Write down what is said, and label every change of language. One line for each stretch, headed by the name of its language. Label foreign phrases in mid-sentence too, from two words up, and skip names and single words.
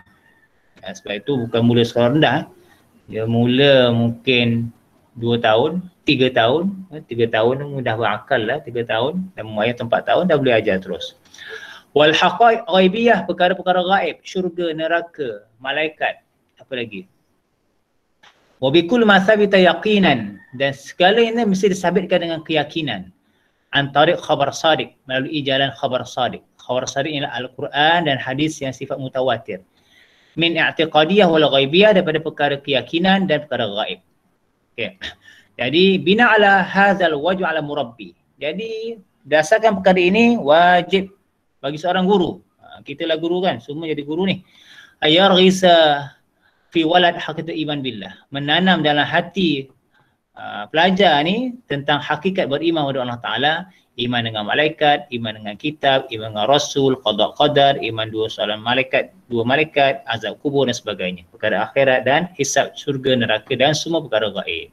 Malay: Sebab itu bukan mula sekolah rendah, dia mula mungkin 2 tahun, 3 tahun, 3 tahun dah berakal lah, 3 tahun, dan memayat 4 tahun dah boleh ajar terus.
Arabic: والحقائق الغيبية,
Malay: perkara-perkara gaib, syurga, neraka, malaikat, apa lagi?
Arabic: وبكل ما ثبت يقينا,
Malay: dan segala ini mesti disabitkan dengan keyakinan.
Arabic: عن طريق خبر صادق,
Malay: melalui jalan khabar sadiq. Khabar sadiq ialah Al-Quran dan hadis yang sifat mutawatir.
Arabic: من الاعتقادية والغيبية,
Malay: daripada perkara keyakinan dan perkara gaib. Okey.
Arabic: Jadi بناء على هذا الواجب على المربي.
Malay: Jadi dasarkan perkara ini wajib bagi seorang guru. Kita lah guru kan, semua jadi guru ni.
Arabic: أن يغرس في الولد حقيقة الإيمان بالله,
Malay: menanam dalam hati pelajar ni tentang hakikat beriman kepada Allah Taala, iman dengan malaikat, iman dengan kitab, iman dengan rasul, qada qadar, iman dua malaikat, azab kubur dan sebagainya, perkara akhirat dan hisab syurga, neraka dan semua perkara gaib.